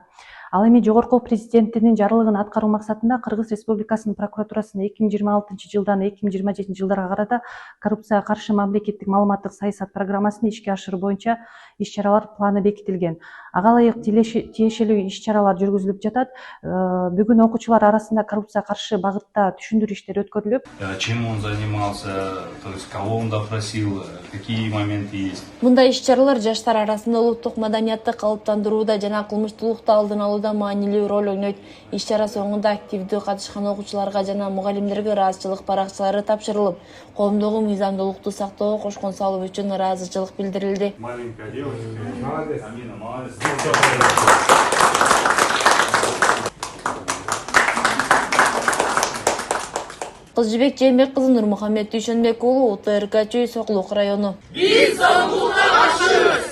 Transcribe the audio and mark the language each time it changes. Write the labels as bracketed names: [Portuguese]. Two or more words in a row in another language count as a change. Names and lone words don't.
[Kyrgyz] Ал эми жогорку президенттин жарлыгын аткаруу максатында Кыргыз Республикасынын прокуратурасынын 2026 жылдан 2027 жылдарга карата коррупцияга каршы мамлекеттик маалыматтык саясат программасын ишке ашыруу боюнча иш-чаралар планы бекитилген. Ага ылайык тиешелүү иш-чаралар жүргүзүлүп жатат. Бүгүн окуучулар арасында коррупцияга каршы багытта түшүндүрүү иштери өткөрүлүп. [Russian] Чем он занимался, то есть кого он допросил, какие моменты есть. [Kyrgyz] Мындай иш-чаралар жаштар арасында улуттук маданиятты калыптандырууда жана кылмыштуулукту алдын алууда маанилүү роль ойнойт. Иш-чара соңунда активдүү катышкан окуучуларга жана мугалимдерге ыраазычылык баракчалары тапшырылып, коомдогу мыйзамдуулукту сактоого кошкон салуу үчүн ыраазычылык билдирилди. [Russian] Маленькая девочка. Молодец. Амина, молодец. [Kyrgyz] Кызжыбек Жээнбек кызы, Нурмухаммед Дүйшөнбек уулу, УТРК Сокулук району. Биз зомбулукка каршы